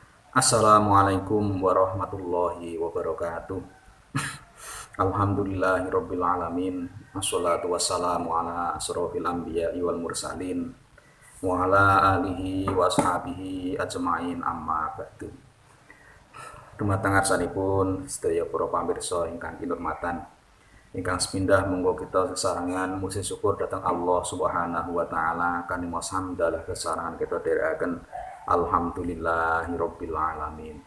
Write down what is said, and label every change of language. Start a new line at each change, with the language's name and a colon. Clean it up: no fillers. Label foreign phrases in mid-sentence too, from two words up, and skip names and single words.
Arabic: السلام عليكم ورحمة الله وبركاته. الحمد لله رب العالمين. والصلاة والسلام على أشرف الأنبياء والمرسلين وعلى آله وأصحابه أجمعين أما بعد.
Javanese: Dumateng ngarsanipun sedaya para pamirsa ingkang kinurmatan, ingkang sepindah monggo kita sesarengan muji syukur dhateng Allah
Arabic: سبحانه وتعالى
Javanese: kanthi maos hamdalah kesarangan kita dherekaken
Arabic: الحمد لله رب العالمين.